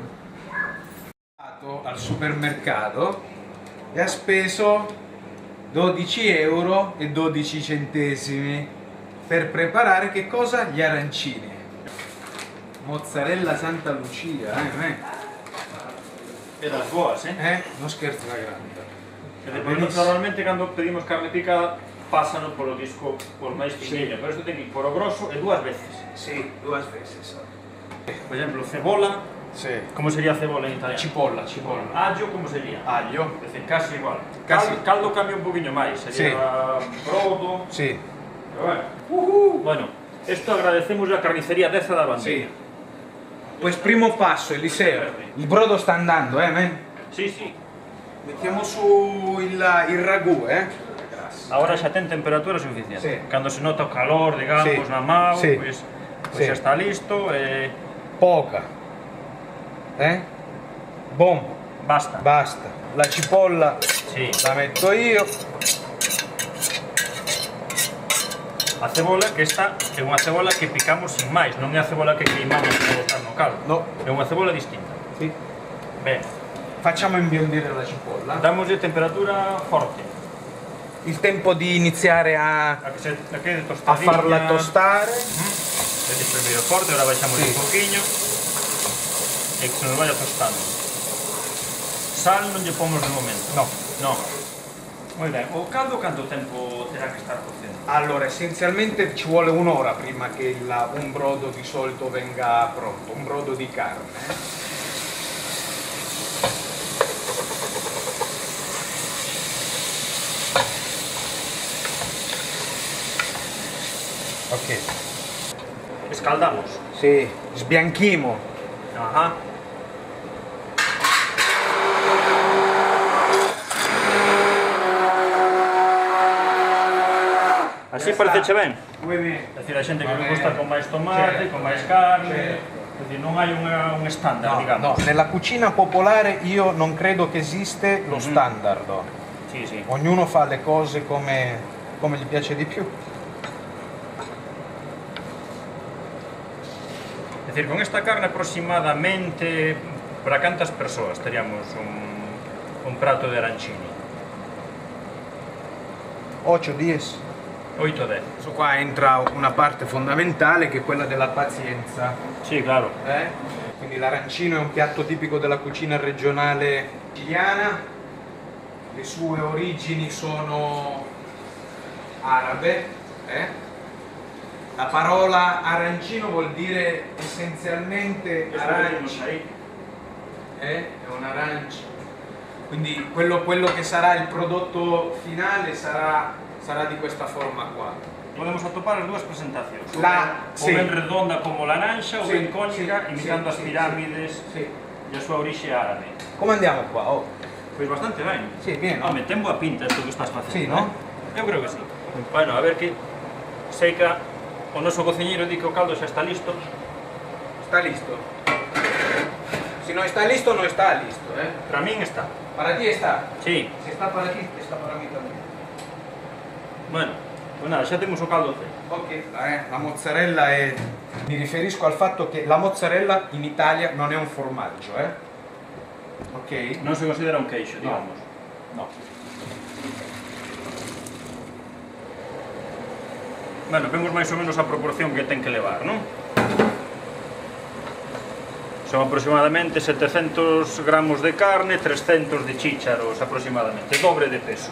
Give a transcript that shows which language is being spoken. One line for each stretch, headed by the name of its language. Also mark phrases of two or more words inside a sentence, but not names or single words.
Italian: Andato al supermercato e ha speso 12,12 € per preparare che cosa? Gli arancini. Mozzarella Santa Lucia,
Galician: E das boas,
Italian: non scherzo la grande.
Galician: E depois normalmente cando pedimos carne picada pásano polo disco por máis fininho, pero isto ten que ir por o grosso e dúas veces.
Italian: Sì, due veces.
Galician: Por exemplo, cebola,
Italian: Sì.
Galician: como sería cebola en italiano?
Italian: Cipolla.
Galician: Allo, como sería?
Italian: Aglio.
Galician: É dicir, casi igual. Casi. Caldo cambia un poquinho máis, sería brodo,
Italian: Sì.
Galician: pero bueno. Bueno, esto agradecemos a carnicería Deza da Bandera.
Italian: Sì. Pues primo passo, Eliseo. Il brodo sta andando, men?
Spanish: Sí, sí.
Italian: Mettiamo su il ragù,
Galician: Ahora xa ten temperatura suficiente. Sí. Cando se nota o calor, digamos, Sí. na mao, Sí. pues Sí. xa está listo e
Italian: Poca. Bom, basta. basta. La cipolla
Galician: Sí.
Italian: la metto io.
Galician: A cebola que esta é unha cebola que picamos sin máis, non é a cebola que queimamos para botar no caldo. No. É unha cebola distinta.
Italian: Sì.
Galician: Ben,
Italian: Facciamo imbiondire la cipolla.
Galician: damos de temperatura forte.
Italian: Il tempo di iniziare a
Galician: A que de a tostadilla.
Italian: farla tostare.
Galician: Vedi primeiro forte, ahora baixamos Sí. un poquinho e que se nos vaya tostando. Sal non lle pomos de momento. No. No. Moi ben, o caldo canto tempo terá que estar cocendo?
Italian: Allora, essenzialmente ci vuole un'ora prima che un brodo di solito venga pronto, un brodo di carne. Ok.
Galician: Escaldamos.
Italian: Sì, sbianchimo.
Galician: Ajá. Así parece ben.
Spanish: Muy bien.
Galician: É dicir, a xente que
Italian: Va
Galician: le
Italian: ben.
Galician: gusta con máis tomate,
Italian: Certo.
Galician: con máis carne,
Italian: Certo.
Galician: é dicir, non hai un estándar,
Italian: No,
Galician: digamos.
Italian: nella cucina popolare io non credo che esiste lo standard.
Galician: Sí, sí.
Italian: Ognuno fa le cose come gli piace di più.
Galician: É dicir, con esta carne aproximadamente para cantas persoas teríamos un prato de arancini?
Italian: 8-10.
Galician: 8-10.
Italian: Questo qua entra una parte fondamentale che è quella della pazienza.
Galician: Sí, claro.
Italian: Quindi l'arancino è un piatto tipico della cucina regionale siciliana, le sue origini sono arabe. La parola arancino vuol dire essenzialmente arancio, è un arancio. Quindi quello che sarà il prodotto finale sarà di questa forma qua.
Galician: Podemos atopar as dúas presentacións. Sí. O ben redonda como laranxa, ou Sí, ben cónica, sí, imitando as sí, pirámides
Italian: Sì.
Galician: e a súa orixe árabe.
Italian: Come andiamo qua? Oh.
Galician: Pois bastante ben.
Italian: Sì, bien, no?
Galician: Home, ten boa pinta isto que estás facendo. Sí, no? Eu creo que sí. Bueno, a ver que sei que o noso cociñeiro di que o caldo xa está listo. Está listo.
Spanish: Si no está listo, no está listo.
Galician: Para min está. Para ti está. Sí.
Spanish: Si está para ti, está para mí también.
Galician: Bueno, pues nada, xa temos o caldo feito.
Italian: Ok, la mozzarella è... Mi riferisco al fatto che la mozzarella in Italia non è un formaggio, Ok?
Galician: Non se considera un queixo, digamos. No. Bueno, vemos máis ou menos a proporción que ten que levar, non? Son aproximadamente 700 gramos de carne, 300 de chícharos aproximadamente, dobre de peso.